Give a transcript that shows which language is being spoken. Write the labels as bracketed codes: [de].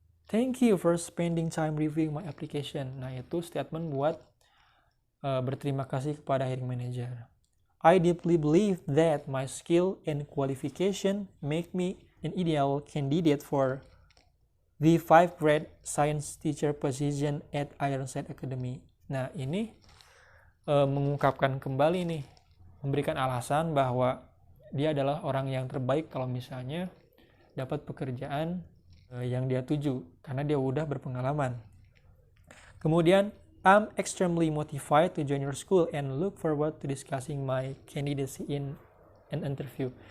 [en] Thank you for spending time reviewing my application. [id] Nah, itu statement buat berterima kasih kepada hiring manager. [en] I deeply believe that my skill and qualification make me an ideal candidate for the 5th grade science teacher position at Ironside Academy. [id] Nah, ini mengungkapkan kembali nih, memberikan alasan bahwa dia adalah orang yang terbaik kalau misalnya dapat pekerjaan yang dia tuju, karena dia udah berpengalaman. Kemudian, [en] I'm extremely motivated to join your school and look forward to discussing my candidacy in an interview.